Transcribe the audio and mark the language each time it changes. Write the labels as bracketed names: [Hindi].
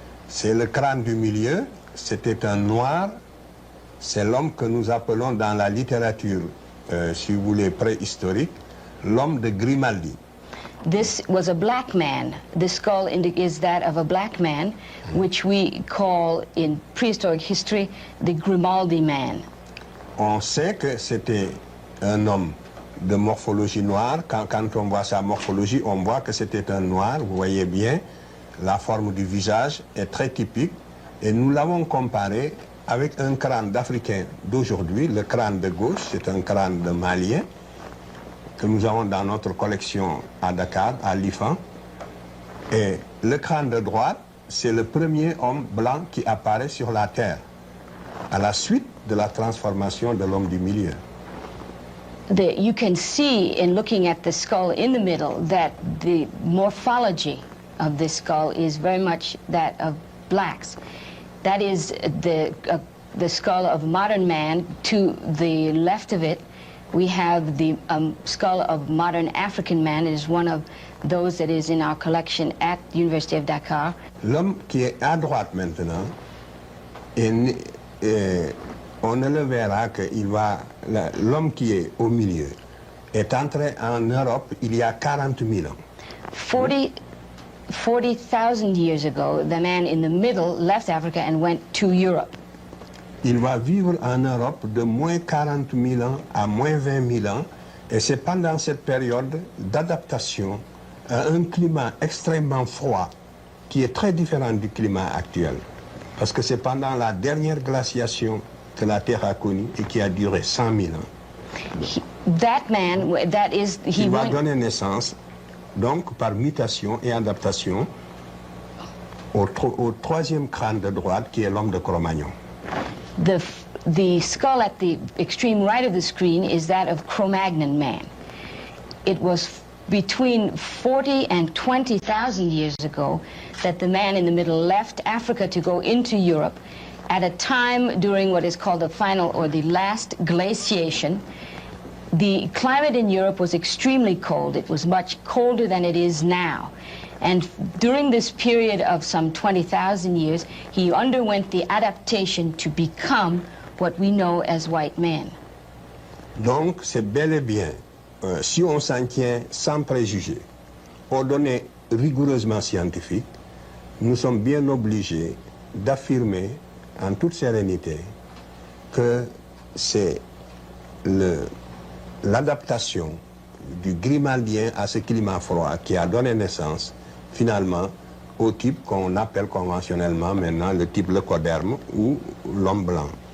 [French] C'est le crâne du milieu. C'était un noir. C'est l'homme que nous appelons dans la littérature, si vous voulez, préhistorique, l'homme de Grimaldi. [English] This was a black man. The skull is that of a black man, which we call in prehistoric history the Grimaldi man. [French] On sait que c'était un homme de morphologie noire. Quand on voit sa morphologie, on voit que c'était un noir. Vous voyez bien, la forme du visage est très typique. Et nous l'avons comparé avec un crâne d'Africain d'aujourd'hui. Le crâne de gauche, c'est un crâne de Malien que nous avons dans notre collection à Dakar, à l'IFAN. Et le crâne de droite, c'est le premier homme blanc qui apparaît sur la Terre, à la suite de la transformation de l'homme du milieu. [English] You can see in looking at the skull in the middle that the morphology of this skull is very much that of blacks. That is the skull of modern man. To the left of it, we have the skull of modern African man. It is one of those that is in our collection at the University of Dakar. [French] L'homme qui est à droite maintenant, on ne le verra que l'homme qui est au milieu est entré en Europe il y a 40 000 ans. [English] 40,000 years ago, the man in the middle left Africa and went to Europe. [French] Il va vivre en Europe de moins 40 000 ans à moins 20 000 ans, et c'est pendant cette période d'adaptation à un climat extrêmement froid qui est très différent du climat actuel. Parce que c'est pendant la dernière glaciation que la Terre a connue et qui a duré 100 000 ans. Il va donner naissance, donc par mutation et adaptation, au troisième crâne de droite qui est l'homme de Cro-Magnon. [English] The skull at the extreme right of the screen is that of Cro-Magnon man. It was between 40 and 20,000 years ago that the man in the middle left Africa to go into Europe at a time during what is called the final or the last glaciation. The climate in Europe was extremely cold. It was much colder than it is now. And during this period of some 20,000 years, he underwent the adaptation to become what we know as white men. [French] Donc, c'est bel et bien, si on s'en tient sans préjugés, aux données rigoureusement scientifiques, nous sommes bien obligés d'affirmer en toute sérénité que c'est l'adaptation du grimaldien à ce climat froid qui a donné naissance, finalement, au type qu'on appelle conventionnellement maintenant le type leucoderme ou l'homme blanc.